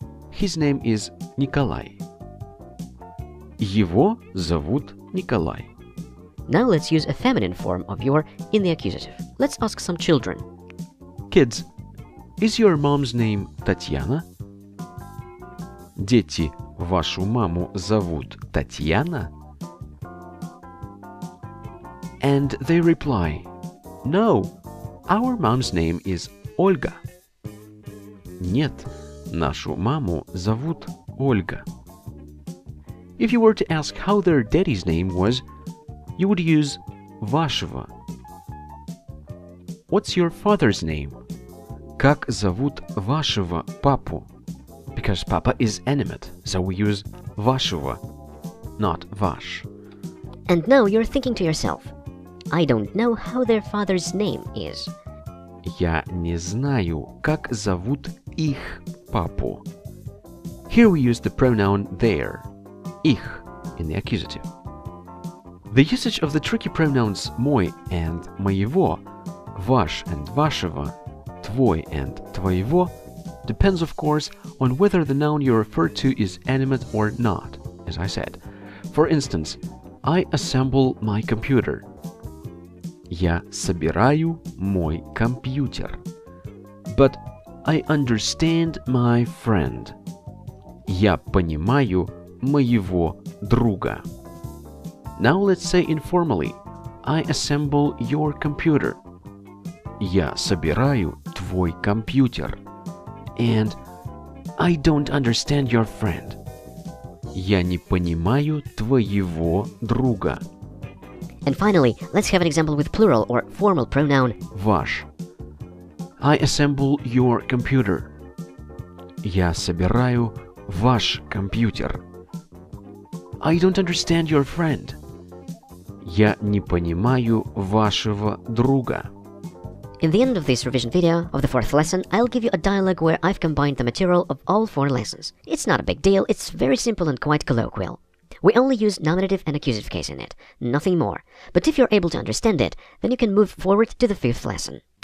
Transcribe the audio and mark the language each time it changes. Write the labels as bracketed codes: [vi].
[en] His name is Николай. [ru] Его зовут Николай. [en] Now let's use a feminine form of your in the accusative. Let's ask some children. Kids, is your mom's name Татьяна? [ru] Дети, вашу маму зовут Татьяна? [en] And they reply, no, our mom's name is Ольга. [ru] Нет, нашу маму зовут Ольга. [en] If you were to ask how their daddy's name was, you would use вашего. What's your father's name? [ru] Как зовут вашего папу? [en] Because papa is animate, so we use вашего, not ваш. And now you're thinking to yourself, I don't know how their father's name is. [ru] Я не знаю, как зовут их папу. [en] Here we use the pronoun their, их, in the accusative. The usage of the tricky pronouns мой and моего, ваш and вашего, твой and твоего depends, of course, on whether the noun you refer to is animate or not, as I said. For instance, I assemble my computer. [ru] Я собираю мой компьютер. [en] But I understand my friend. [ru] Я понимаю моего друга. [en] Now let's say informally, I assemble your computer. [ru] Я собираю твой компьютер. [en] And I don't understand your friend. [ru] Я не понимаю твоего друга. [en] And finally, let's have an example with plural or formal pronoun [ru] Ваш. [en] I assemble your computer. [ru] Я собираю ваш компьютер. [en] I don't understand your friend. [ru] Я не понимаю вашего друга. [en] In the end of this revision video of the 4th lesson, I'll give you a dialogue where I've combined the material of all 4 lessons. It's not a big deal, it's very simple and quite colloquial. We only use nominative and accusative case in it, nothing more. But if you're able to understand it, then you can move forward to the 5th lesson.